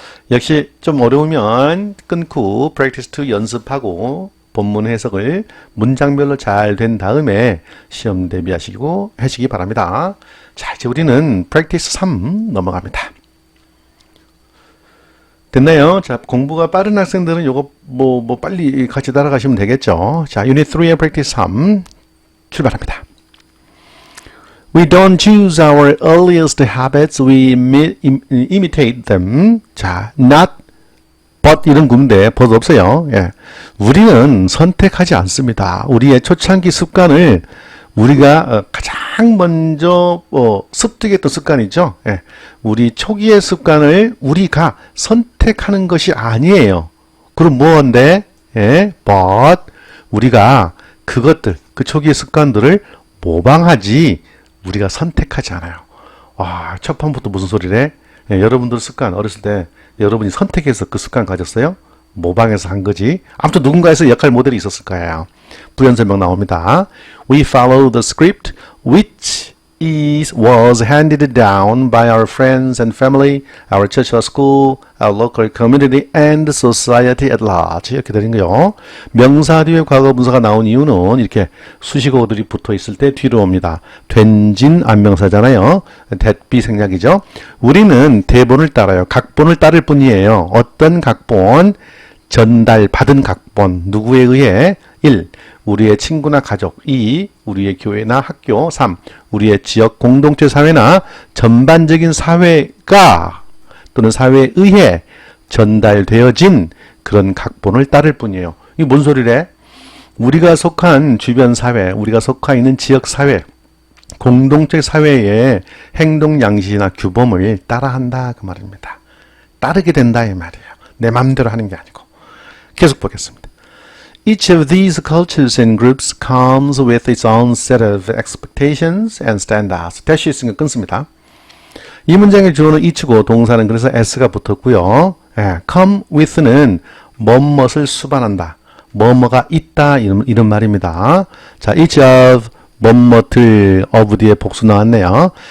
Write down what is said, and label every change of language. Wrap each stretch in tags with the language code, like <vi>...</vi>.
<ko>역시 좀 어려우면 끊고 practice 2 연습하고 본문 해석을 문장별로 잘 된 다음에 시험 대비하시고 하시기 바랍니다. 자, 이제 우리는 practice 3 넘어갑니다. 됐나요? 자, 공부가 빠른 학생들은 요거 빨리 같이 따라가시면 되겠죠. 자, Unit 3의 practice 3 출발합니다.</ko> <en>We don't choose our earliest habits, we imitate them.</en> <ko>자, not, but 이런 구문인데 but 없어요. 예. 우리는 선택하지 않습니다. 우리의 초창기 습관을 우리가 가장 먼저 습득했던 습관이죠. 예. 우리 초기의 습관을 우리가 선택하는 것이 아니에요. 그럼 뭔데? 예. but 우리가 그것들, 그 초기의 습관들을 모방하지 우리가 선택하지 않아요. 첫 판부터 무슨 소리래? 예, 여러분들 습관 어렸을 때 여러분이 선택해서 그 습관 가졌어요? 모방해서 한 거지. 아무튼 누군가에서 역할 모델이 있었을 거예요. 부연 설명 나옵니다.</ko> <en>We follow the script which was handed down by our friends and family, our church or school, our local community, and society at large.</en> <ko>이렇게 되는 거요. 명사 뒤에 과거 분사가 나온 이유는 이렇게 수식어들이 붙어 있을 때 뒤로 옵니다. 된진 안명사잖아요. that be 생략이죠. 우리는 대본을 따라요. 각본을 따를 뿐이에요. 어떤 각본? 전달 받은 각본. 누구에 의해? 1. 우리의 친구나 가족. 2. 우리의 교회나 학교. 3. 우리의 지역 공동체 사회나 전반적인 사회가 또는 사회에 의해 전달되어진 그런 각본을 따를 뿐이에요. 이게 뭔 소리래? 우리가 속한 주변 사회, 우리가 속해 있는 지역 사회, 공동체 사회의 행동 양식이나 규범을 따라한다 그 말입니다. 따르게 된다 이 말이에요. 내 마음대로 하는 게 아니고. 계속 보겠습니다.</ko> <en>Each of these cultures and groups comes with its own set of expectations and standards.</en> <ko>dash 있으니까 끊습니다. 이 문장의 주어는 each고 동사는 그래서 s가 붙었고요. come with는 뭐뭇을 수반한다. 뭐뭐가 있다 이런 말입니다. 자, each of 뭐뭇을 of 뒤에 복수 나왔네요.</ko>